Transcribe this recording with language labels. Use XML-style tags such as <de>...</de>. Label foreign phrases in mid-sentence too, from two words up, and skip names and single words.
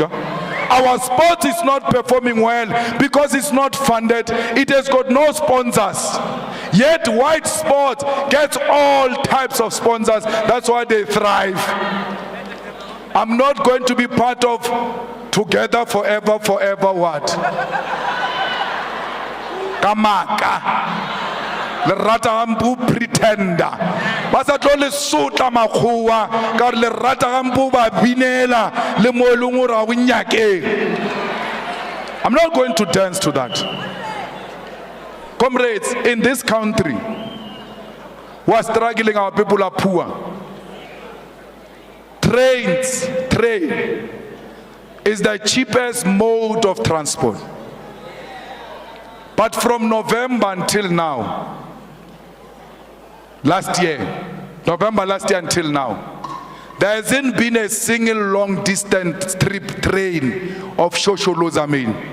<en>Our sport is not performing well because it's not funded. It has got no sponsors. Yet white sport gets all types of sponsors. That's why they thrive. I'm not going to be part of Together Forever what? Kamaka.</en> <nso>Le rata gampu pretender ba sa tlo le sotla makgowa ka le rata gampu ba binela le mo leng ora go nyakeng.</nso> <en>I'm not going to dance to that. Comrades, in this country we are struggling, our people are poor. Train is the cheapest mode of transport, but from November until now, November last year until now, there hasn't been a single long distance trip train of Shosholo Zamin.</en>